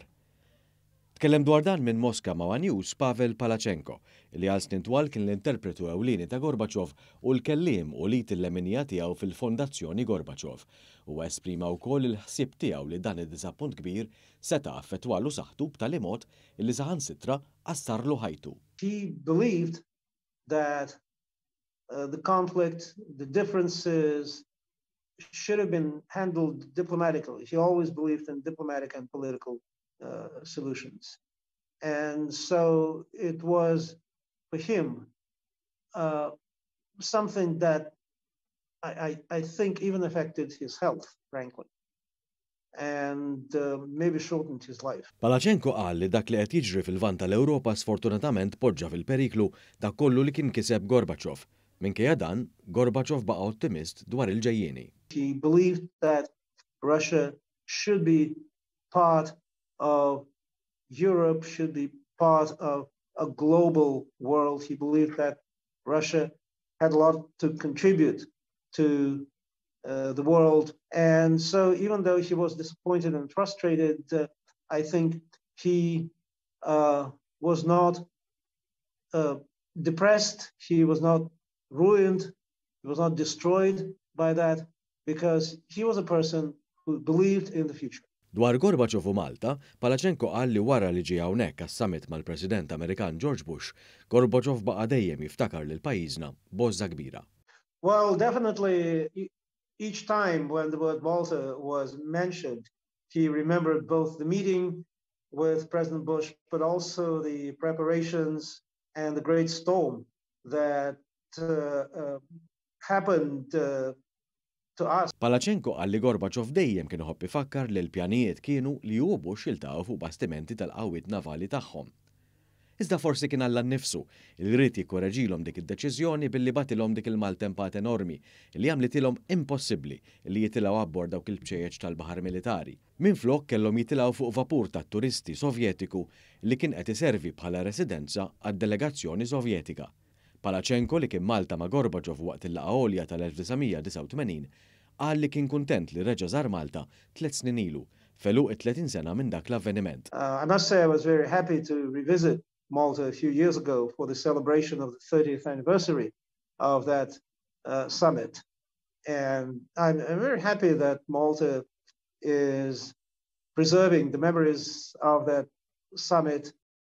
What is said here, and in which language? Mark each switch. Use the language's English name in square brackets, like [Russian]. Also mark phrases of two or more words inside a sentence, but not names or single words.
[Maltese] Tkellem dwar dan minn Mosca ma' News Pavel Palazhchenko, li għal snin twal kien l-interpretu ewlieni ta' Gorbachev u l-kelliem u lit il-leminija tiegħu fil-Fondazzjoni Gorbachev, u esprima wkoll il-ħsieb tiegħu li dan id-diżappunt kbir seta' affettwalu saħħtu b'tali mod li saħansitra qassarlu ħajtu. [English] He believed that the conflict, the differences should have been handled diplomatically. He always believed in diplomatic and political solutions. And so it was, for him, something that I think even affected his health, frankly, and maybe shortened his life. [Maltese] Palazhchenko qal li dak li qed jiġri fil-vant tal-Ewropa sfortunatament poġġa fil-periklu dak kollu li kien kiseb Gorbachev. Minkejja dan, Gorbachev baqa' ottimist dwar il-ġejjieni. [English] He believed that Russia should be part of Europe, should be part of a global world. He believed that Russia had a lot to contribute to the world. And so even though he was disappointed and frustrated, I think he was not depressed, he was not ruined, he was not destroyed by that, because he was a person who believed in the future. [Maltese] Dwar Gorbachev u Malta, Palazhchenko qal li wara li ġie hawnhekk għas-summit mal-President Amerikan George Bush, Gorbachev baqa' dejjem jiftakar lil pajjiżna b'għoża kbira. [English] Well, definitely each time when the word Malta was mentioned, he remembered both the meeting with President Bush, but also the preparations and the great storm that happened to us. [Maltese] Palazhchenko qal li Gorbachev dejjem kien iħobb ifakkar li l-pjanijiet kienu li hu Bush jiltaqgħu fuq bastimenti tal-qawwiet navali tagħhom. Iżda forsi kien Alla nnifsu li jrid jikkoreġilhom dik id-deċiżjoni billi bagħtilhom dik il-maltempat enormi li għamlitilhom impossibbli li jitilgħu abbord dawk il-bċejjeġ tal-baħar militari. Minflok kellhom jitilgħu fuq vapur tat-turisti Sovjetiku li kien qed iservi bħala residenza għad-delegazzjoni Sovjetika. Palazhchenko li kien Malta ma' Gorbachev waqt il-laqgħa għolja tal-1989 qal li kien kuntent li reġa' żar Malta 3 snin ilu, feluq 30 sena minn dak l-avveniment. [English] I must say I was very happy to revisit Malta a few years ago for the celebration of the 30th anniversary of that summit. And I'm very happy that Malta is preserving the memories of that summit